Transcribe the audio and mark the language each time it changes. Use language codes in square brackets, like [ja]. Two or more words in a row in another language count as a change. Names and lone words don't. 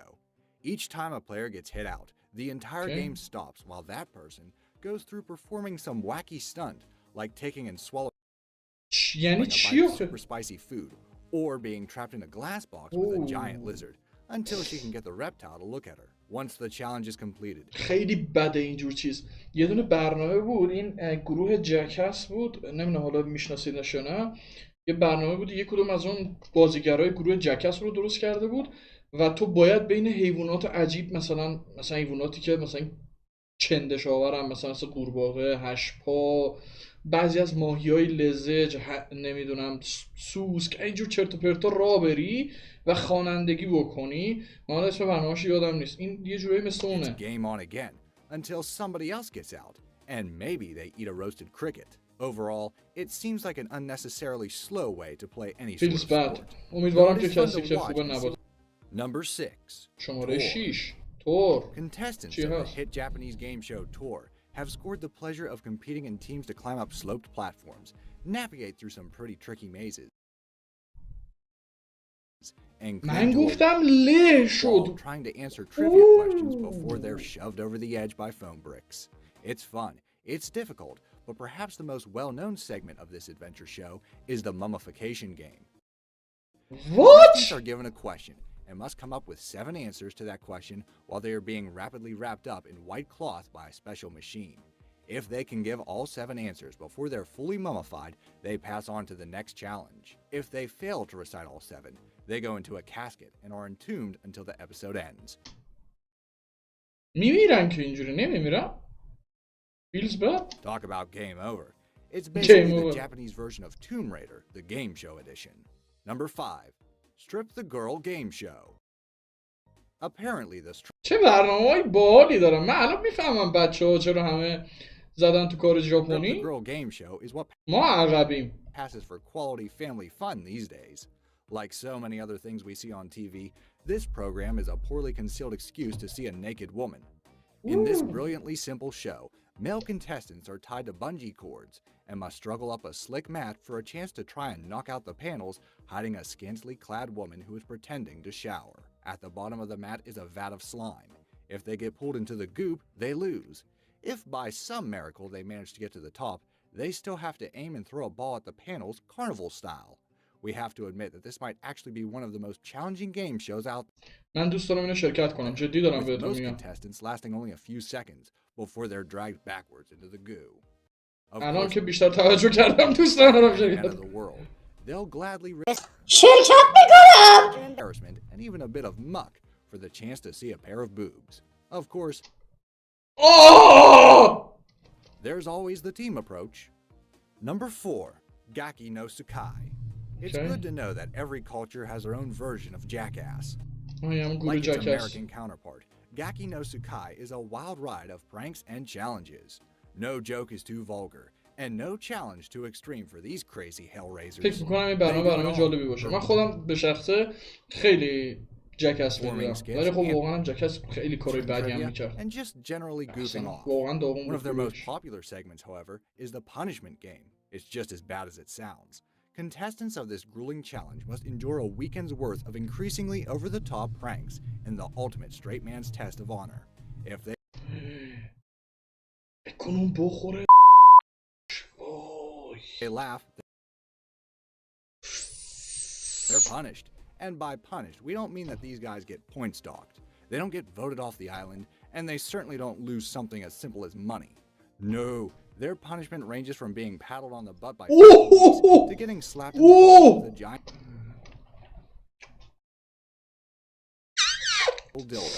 [en] Each time a player gets hit out, the entire game stops while that person goes through performing some wacky stunt, like taking and swallowing [fa] یعنی [en] a [fa] چی [en] bite of [fa] آخه؟ [en] super spicy food, or being trapped in a glass box with a giant lizard, until she can get the reptile to look at her, once the challenge is completed. [fa] خیلی بده اینجور چیز. یه دونه برنامه بود، این گروه جکس بود، نمیدونم حالا میشناسیدش یا نه. یه برنامه بود، یه کدوم از اون بازیگرای گروه جکس رو درست کرده بود و تو باید بین حیوانات عجیب، مثلا حیواناتی که مثلا چندش آورن، مثلا قورباغه، هشپا، بعضی از ماهی‌های لزج، نمیدونم سوسک، اینجور چرت و پرتا را بری و خوانندگی بکنی. من اسم برنامه‌اش یادم نیست. این یه جورایی مثل [en] It's [fa] اونه. [en] game on again until somebody else gets out, and maybe they eat a roasted cricket. Overall, it seems like an unnecessarily slow way to play any sort of Feels bad. sport. [fa] امیدوارم [en] Though it [fa] که [en] is fun [fa] کسی [en] to [fa] که [en] watch [fa] خوبه [en] and [fa] نباشه. [en] Number 6. [fa] شماره [en] Tour. [fa] 6 تور. [en] Contestants [fa] چی [en] of the [fa] هست؟ [en] hit Japanese game show Tour have scored the pleasure of competing in teams to climb up sloped platforms, navigate through some pretty tricky mazes, and [fa] من [en] cling to a [fa] گفتم له [en] wall [fa] شد. [en] trying to answer trivia questions before they're shoved over the edge by foam bricks. It's fun, it's difficult, but perhaps the most well-known segment of this adventure show is the mummification game. What? Contestants are given a question and must come up with 7 answers to that question while they are being rapidly wrapped up in white cloth by a special machine. If they can give all 7 answers before they're fully mummified, they pass on to the next challenge. If they fail to recite all 7, they go into a casket and are entombed until the episode ends. [fa] میمیرن که اینجوری نمیمیرن. [en] Feels bad. Talk about game over. It's basically Game the over. Japanese version of Tomb Raider, the game show edition. Number 5. Strip the Girl Game Show. Apparently the [fa] چه برنامه‌های باحالی دارن. من الان میفهمم بچه‌ها چرا همه زدن تو کار [en] Strip the [fa] ژاپنی. [en] Girl Game Show is what [fa] ما عقبیم. [en] passes for quality family fun these days. Like so many other things we see on TV, this program is a poorly concealed excuse to see a naked woman. In this brilliantly simple show, male contestants are tied to bungee cords and must struggle up a slick mat for a chance to try and knock out the panels hiding a scantily clad woman who is pretending to shower. At the bottom of the mat is a vat of slime. If they get pulled into the goop, they lose. If by some miracle they manage to get to the top, they still have to aim and throw a ball at the panels carnival style. We have to admit that this might actually be one of the most challenging game shows out [fa] من دوست دارم اینو شرکت کنم. جدی دارم [en] with [fa] بهتون [en] most [fa] میگم. [en] contestants lasting only a few seconds before they're dragged backwards into the goo. Of [fa] الان [en] course, [fa] که بیشتر توجه کردم دوست ندارم [en] at the end [fa] شرکت [en] of the [fa] کنم. [en] world, they'll gladly risk embarrassment and even a bit of muck for the chance to see a pair of boobs. Of course, آه! there's always the team approach. Number 4, Gaki no Sakai. It's Okay. good to know that every culture has their own version of jackass. [fa] آه، هم گروه [en] Like its [fa] جک هست. [en] American counterpart, Gaki no Sakai is a wild ride of pranks and challenges. No joke is too vulgar, and no challenge too extreme for these crazy hellraisers. [fa] فکر میکنم این برنامه جالبی باشه. من خودم به شخصه خیلی جکس میدیدم، ولی خب واقعا هم جکس خیلی کارهای بدی هم میکرد. [en] And just generally goofing off. [fa] واقعا داغون [en] One of their [fa] بود. [en] most popular segments, however, is the punishment game. It's just as bad as it sounds. Contestants of this grueling challenge must endure a weekend's worth of increasingly over-the-top pranks in the ultimate straight man's test of honor. If they [fa] کنون بخوره. وای. [en] laugh, they're punished. And by punished, we don't mean that these guys get points docked. They don't get voted off the island, and they certainly don't lose something as simple as money. No, their punishment ranges from being paddled on the butt by to getting slapped in the face with a giant dildo.